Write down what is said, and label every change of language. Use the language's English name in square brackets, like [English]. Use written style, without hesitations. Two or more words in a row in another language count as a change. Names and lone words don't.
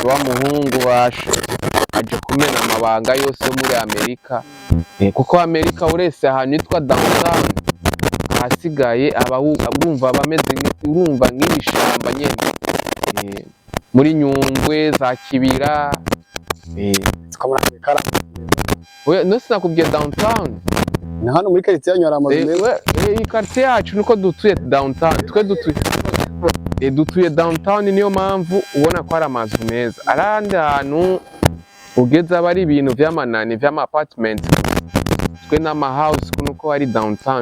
[Rundi] wa muhungu bashe aje kumena amabanga yose muri Amerika, kuko Amerika urese ahantu yitwa downtown hasigaye urumva bameze urumva nk'ibishamba nyene muri Nyungwe za Kibira no sinakubwiye downtown ni hano muri quartier yanyu hari amazu meza. Iyi quartier yacu niko dutuye downtown, twe dutuye downtown, niyo mpamvu ubona ko hari amazu meza. Arandi hantu ugeze aba ari ibintu vy'amanani vy'ama apartment, twe n'ama house kuko hari downtown.